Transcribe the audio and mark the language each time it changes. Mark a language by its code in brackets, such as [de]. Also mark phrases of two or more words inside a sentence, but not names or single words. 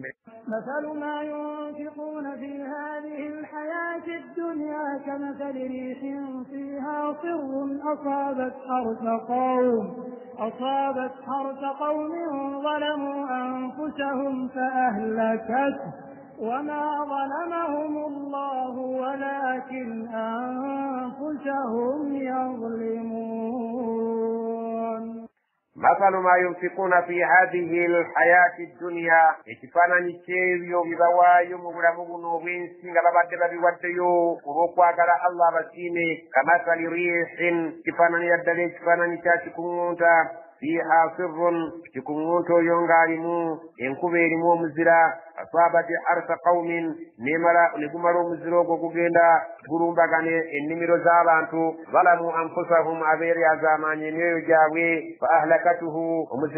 [ar] مثل ما ينفقون في هذه الحياة الدنيا كمثل ريح فيها صر أصابت حرث قوم ظلموا أنفسهم وما ظلمهم الله ولكن أنفسهم يظلمون. مثل ما ينفقون في هذه الحياة الدنيا [lg] ekifana nikyebyo bibawayo mu bulamu buno obwensi nga babadde babiwaddeyo olw'okwagala Allah abasiime [ar] كمثل ريح [lg] kifaananira ddala ekifaananyi kya kikuŋŋunta [ar] فيها صر [lg] kikuŋŋunta oyo ng'alimu enkuba erimu omuzira [ar] أصابت حرث قوم [lg] negumala omuzira ogwo gugenda gulumbagane ennimiro z'abantu [ar] ظلموا أنفسهم [lg] abeere azamaanya emyoyo gyabwe [ar] فأهلكته [lg] omuzira